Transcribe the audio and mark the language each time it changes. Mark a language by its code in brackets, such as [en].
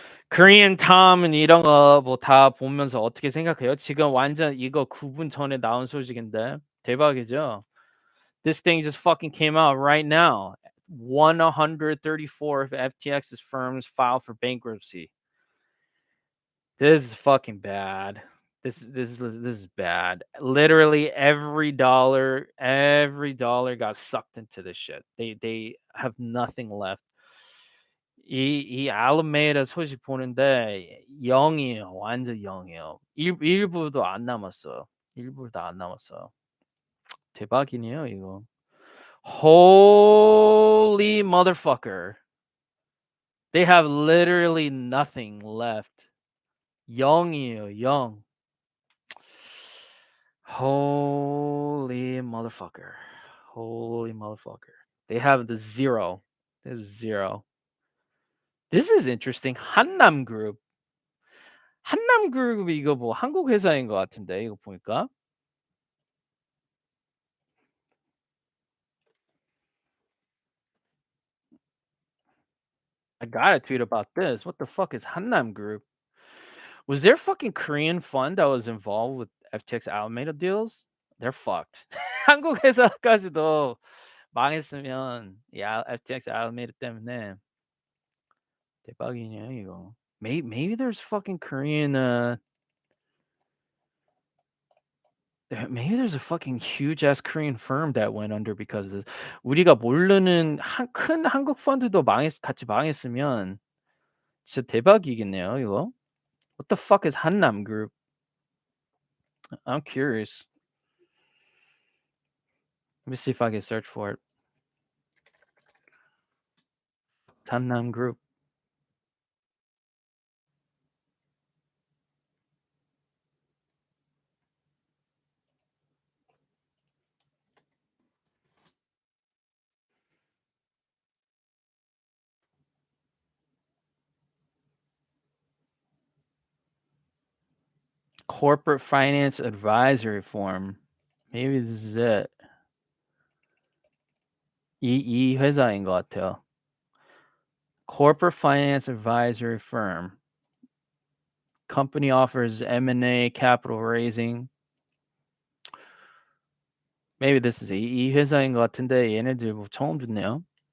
[ko] Korean Tom은 이런 거 뭐 다 보면서 어떻게 생각해요? 지금 완전 이거 9분 전에 나온 소식인데 대박이죠? [en] This thing just fucking came out right now. 134 of FTX's firms filed for bankruptcy. This is fucking bad. This is bad. Literally every dollar got sucked into this shit. They have nothing left. [ko] 이 알메이다 소식 보는데 0이에요. 완전 0이에요. 일부도 안 남았어요. 일부도 안 남았어요. 대박이네요, 이거. [en] Holy motherfucker. They have literally nothing left. [ko] 0이에요, 0. [en] Holy motherfucker. Holy motherfucker. They have the 0. There's 0. This is interesting. 한남 그룹. [ko] 한남 그룹이 이거 뭐 한국 회사인 것 같은데 이거 보니까. [en] I gotta tweet about this. What the fuck is 한남 Group? Was there a fucking Korean fund that was involved with FTX Alameda deals? They're fucked. [ko] 한국 회사까지도 망했으면 FTX Alameda 때문에 대박이네요 이거. [en] Maybe there's fucking Korean maybe there's a fucking huge ass Korean firm that went under because of this. [ko] 우리가 모르는 큰 한국 펀드도 같이 망했으면 진짜 대박이겠네요 이거. [en] What the fuck is 한남 Group? I'm curious. Let me see if I can search for it. 한남 Group. Corporate Finance Advisory Firm. Maybe this is it. [ko] 이 회사인 것 같아요. [en] Corporate Finance Advisory Firm. Company offers M&A capital raising. Maybe this is [ko] 이 회사인 것 같은데 얘네들 뭐 처음 듣네요.